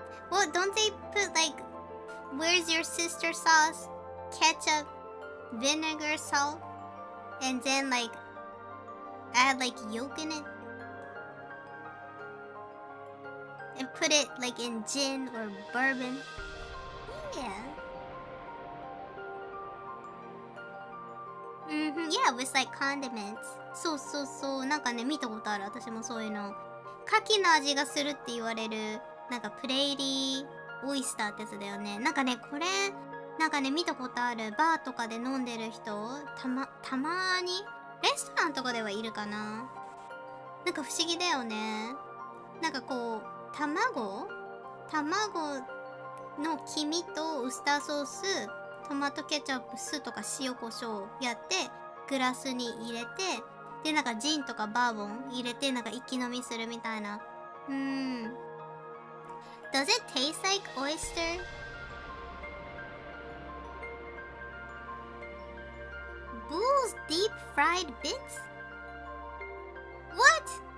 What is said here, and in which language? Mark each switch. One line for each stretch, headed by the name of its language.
English: Well, don't they put like, where's your sister sauce, ketchup, vinegar, salt, and then like add like yolk in it and put it like in gin or bourbon? Yeah. Yeah, with like condiments.
Japanese: そうなんかね、見たことある。私もそういうの。牡蠣の味がするって言われる、なんかプレイリーオイスターってやつだよね。なんかね、これなんかね、見たことある。バーとかで飲んでる人、たまにレストランとかではいるかな。なんか不思議だよね。なんかこう、卵の黄身とウスターソース、トマトケチャップ、酢とか塩コショウやってグラスに入れて、でなんかジンとかバーボン入れてなんか一気飲みするみたいな。
English: Does it taste like oyster? Bull's deep fried bits? What?